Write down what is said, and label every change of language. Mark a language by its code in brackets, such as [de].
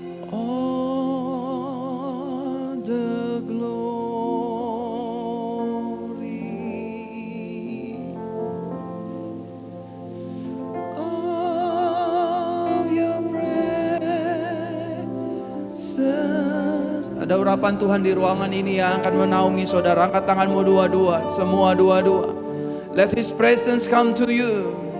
[en] Oh, the glory of your presence. [id] Ada urapan Tuhan di ruangan ini yang akan menaungi saudara. Angkat tanganmu dua-dua, semua dua-dua. [en] Let His presence come to you.